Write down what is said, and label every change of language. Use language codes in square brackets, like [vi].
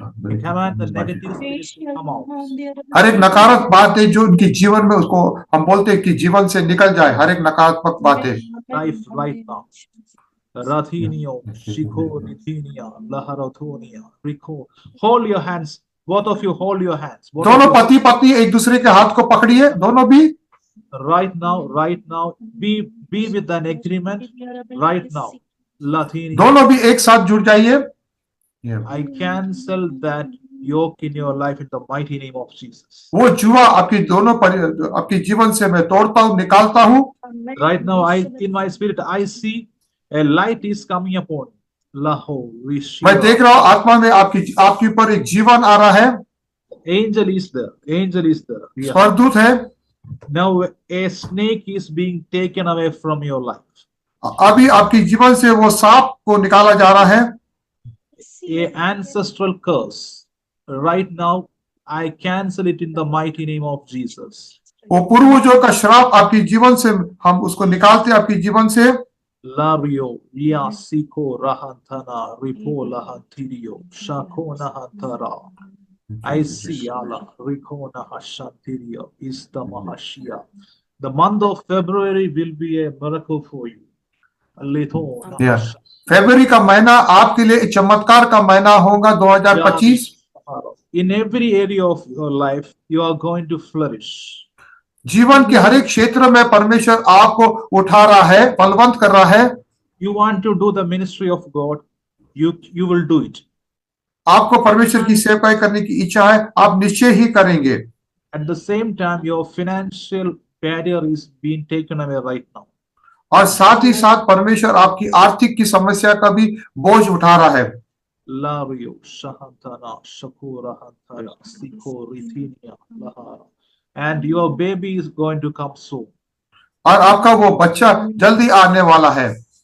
[en] I command the negative spirits to come out. [hi] हर एक नकारात्मक बातें जो उनके जीवन में, उसको हम बोलते हैं कि जीवन से निकल जाए, हर एक नकारात्मक बातें। [en] Life right now. Rathinio, Shiko, Nithinia, Laharathonia, Rico. Hold your hands. Both of you hold your hands. [hi] दोनों पति पत्नी एक दूसरे के हाथ को पकड़िए, दोनों भी। [en] Right now, be with an agreement. Right now, Lathini. [hi] दोनों भी एक साथ जुड़ जाइए। [en] Yeah. I cancel that yoke in your life in the mighty name of Jesus. [hi] वो जुआ आपकी आपके जीवन से मैं तोड़ता हूँ, निकालता हूँ। [en] Right now, in my spirit, I see a light is coming upon Laho. [hi] मैं देख रहा हूँ आत्मा में आपके ऊपर एक जीवन आ रहा है। [en] Angel is there. Angel is there. Yeah. [hi] स्वर्गदूत है। [en] Now a snake is being taken away from your life. [hi] अभी आपके जीवन से वो सांप को निकाला जा रहा है। [en] A ancestral curse. Right now, I cancel it in the mighty name of Jesus. [hi] वो पूर्वजों का श्राप आपके जीवन से हम उसको निकालते हैं, आपके जीवन से। Lario, ya siko rahantana, ripo lahantirio, shako nahantara. I see Allah, riko nahashantirio, is the mahashia. [en] The month of February will be a miracle for you. Yeah. [hi] फरवरी का महीना आपके लिए एक चमत्कार का महीना होगा 2025। [en] In every area of your life, you are going to flourish. [hi] जीवन के हर एक क्षेत्र में परमेश्वर आपको उठा रहा है, बलवंत कर रहा है। [en] You want to do the ministry of God, you will do it. [hi] आपको परमेश्वर की सेवकाई करने की इच्छा है, आप निश्चय ही करेंगे। [en] At the same time, your financial barrier is being taken away right now. [hi] और साथ ही साथ परमेश्वर आपकी आर्थिक की समस्या का भी बोझ उठा रहा है। Lario, Shahantana, Shakura, Hantara, Siko, Rithinia, Lahara. [en] And your baby is going to come soon. [hi] और आपका वो बच्चा जल्दी आने वाला है।